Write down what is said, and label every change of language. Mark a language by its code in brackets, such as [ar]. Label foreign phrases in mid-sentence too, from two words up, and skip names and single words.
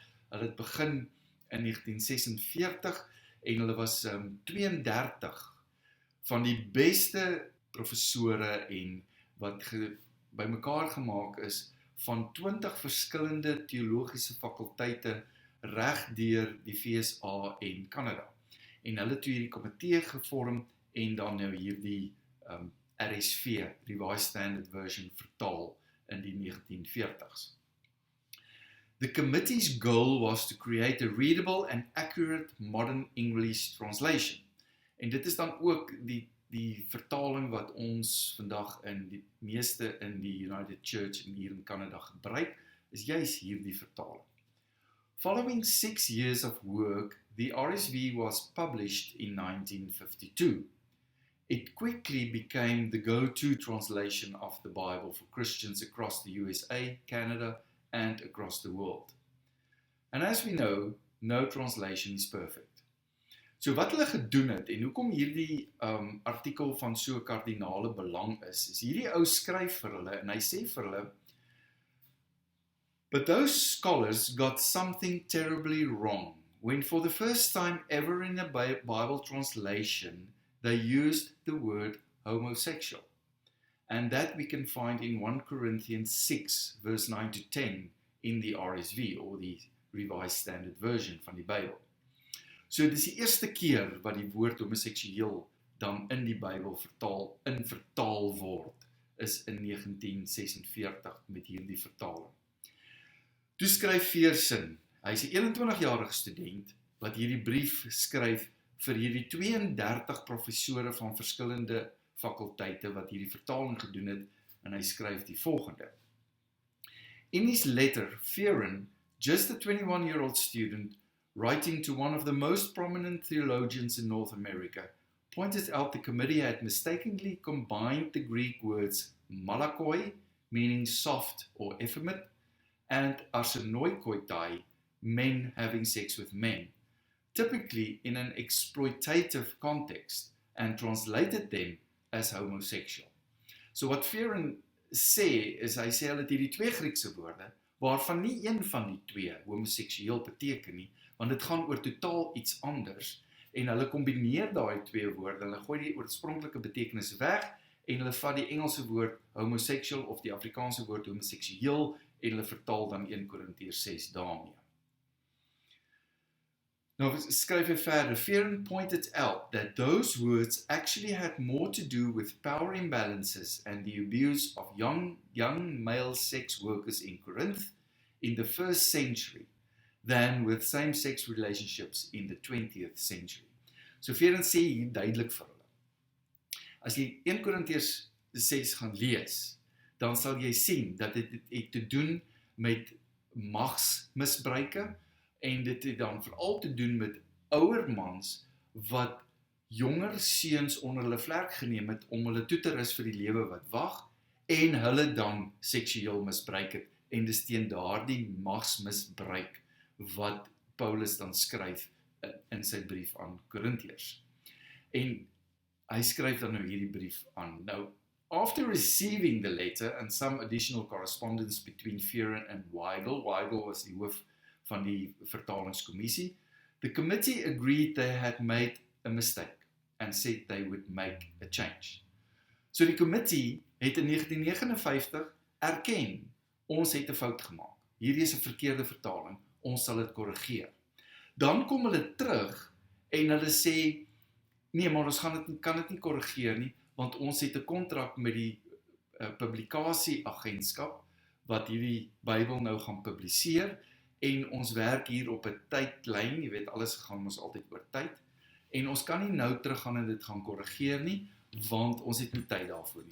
[af] Hulle het begin in 1946 en hulle was 32 van die beste professore en wat bymekaar gemaak is van 20 verskillende teologiese fakulteite reg deur die VSA en Kanada. En hulle het hierdie komitee gevorm en dan nou hierdie RSV, [en] Revised Standard Version, [af] vertaal in die 1940s. [en] The committee's goal was to create a readable and accurate modern English translation. [af] En dit is dan ook die vertaling wat ons vandag in die meeste in die United Church en hier in Kanada gebruik, is juis hierdie vertaling. [en] Following 6 years of work, the RSV was published in 1952. It quickly became the go-to translation of the Bible for Christians across the USA, Canada, and across the world. And as we know, no translation is perfect. [af] So wat hulle gedoen het, en hoekom hierdie artikel van so kardinale belang is hierdie ou skryf vir hulle, en hy sê vir hulle, [en] but those scholars got something terribly wrong when for the first time ever in a Bible translation they used the word homosexual. And that we can find in 1 Corinthians 6 verse 9 to 10 in the RSV or the Revised Standard Version [af] van die Bybel. So dit is die eerste keer wat die woord homoseksueel dan in die Bybel vertaal word is in 1946 met hierdie vertaling. Toe skryf Fearon, hy is 'n 21-jarige student wat hierdie brief skryf vir hierdie 32 professore van verskillende fakulteite wat hierdie vertaling gedoen het en hy skryf die volgende. [en] In his letter, Fearon, just a 21-year-old student writing to one of the most prominent theologians in North America, pointed out the committee had mistakenly combined the Greek words malakoi, meaning soft or effeminate, and arsenoikoitai, men having sex with men, typically in an exploitative context, and translated them as homosexual. [af] So wat Fearon sê, is hy sê hulle het hierdie 2 Griekse woorde, waarvan nie een van die 2 homoseksueel beteken nie, want dit gaan oor totaal iets anders, en hulle kombineer daai 2 woorde, hulle gooi die oorspronklike betekenis weg, en hulle vat die Engelse woord homosexual of die Afrikaanse woord homoseksueel, en hulle vertaal dan 1 Korintiërs 6 daarmee. Nou skryf hy verder, [en] Fearon pointed out that those words actually had more to do with power imbalances and the abuse of young male sex workers in Corinth in the 1st century than with same-sex relationships in the 20th century. [af] So Fearon sê hier duidelik vir hulle. As jy 1 Korintiërs 6 gaan lees, dan sal jy sien dat dit het te doen met magsmisbruike en dit het dan veral te doen met ouer mans wat jonger seuns onder hulle vlerk geneem het om hulle toe te rus vir die lewe wat wag en hulle dan seksueel misbruik het en dis teen daardie magsmisbruik wat Paulus dan skryf in sy brief aan Korintiërs. En hy skryf dan nou hierdie brief aan. Nou, [en] after receiving the letter and some additional correspondence between Fearon and Weigel [af] was die hoof van die vertalingskommissie, [en] the committee agreed they had made a mistake and said they would make a change. [af] So die committee het in 1959 erken, ons het 'n fout gemaak. Hierdie is 'n verkeerde vertaling, ons sal dit korrigeer. Dan kom hulle terug en hulle sê, nee, maar ons kan dit nie korrigeer nie, want ons het 'n kontrak met die publikasieagentskap wat hierdie Bybel nou gaan publiseer en ons werk hier op 'n tydlyn, jy weet alles gaan ons altyd oor tyd en ons kan nie nou teruggaan en dit gaan korrigeer nie, want ons het nie tyd daarvoor nie.